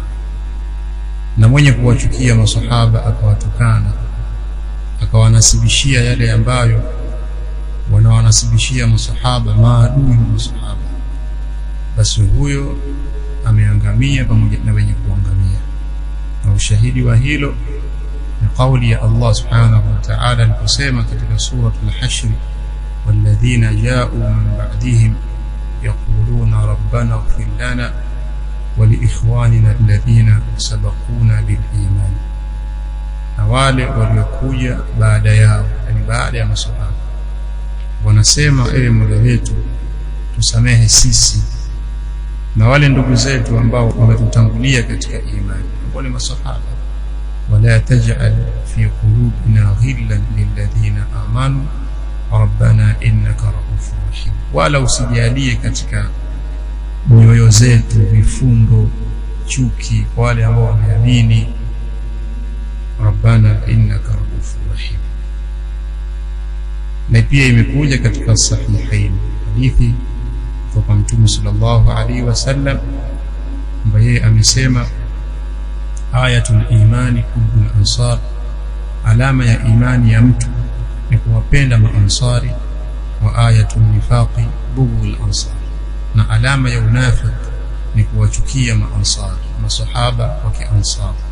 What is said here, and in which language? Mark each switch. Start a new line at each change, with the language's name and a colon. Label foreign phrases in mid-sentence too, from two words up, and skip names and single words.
Swahili: Na mwenye kuwachukia masahaba akawatukana akawanasibishia yale ambayo wanawanasibishia masahaba, maadui wa masahaba, basi huyo ameangamia pamoja na wenye kuangamia. Na ushahidi wa hilo ni kauli ya Allah
Arabic: سبحانه وتعالى
Swahili: aliposema katika suratul Hashr,
Arabic: والذين جاءوا من بعدهم يقولون ربنا اغفر لنا ولإخواننا الذين سبقونا بالإيمان,
Swahili: na wale waliokuja baada yao, yani baada ya masahaba, wanasema ewe Mola wetu tusamehe sisi na wale ndugu zetu ambao wametutangulia katika imani, wale masahaba.
Arabic: ولا تجعل في قلوبنا غلا للذين آمنوا ربنا إنك رءوف رحيم,
Swahili: wala usijalie katika nyoyo zetu vifundo, chuki kwa wale ambao wameamini.
Arabic: ربنا إنك رءوف رحيم.
Swahili: Na pia imekuja katika sahihain hadithi kutoka Mtume
Arabic: صلى الله عليه وسلم
Swahili: ambaye amesema
Arabic: آية الإيمان حب الأنصار,
Swahili: alama ya imani ya mtu ni kuwapenda maansari,
Arabic: وآية النفاق بغض الأنصار,
Swahili: na alama ya unafiki ni kuwachukia maansar, masahaba wa kiansar.